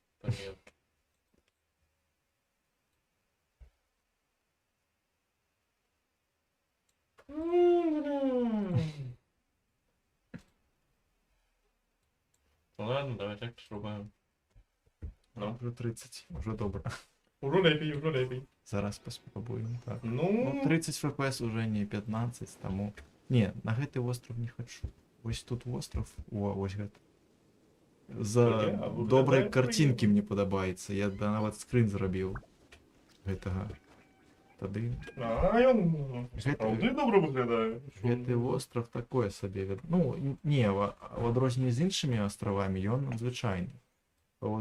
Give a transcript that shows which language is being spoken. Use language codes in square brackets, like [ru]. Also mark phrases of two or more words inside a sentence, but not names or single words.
[uk] Ладно, давай так спробуємо. Ну, Вже 30, вже добре. [be] уже лепей. [uk] Зараз поспробуємо, так. Ну, Ну, 30 FPS уже не 15, тому... [be] Не, на гэтый остров не хочу. Ось тут остров, ось гэты. За Выглядае добрай прыемна. картинкі мне падабаецца. Я нават скрин зрабіў гэтага. тады А ён сапраўды добра выглядае. гэты востраў такое сабе ну не в адрозненне з іншымі астравамі ён надзвычайны вот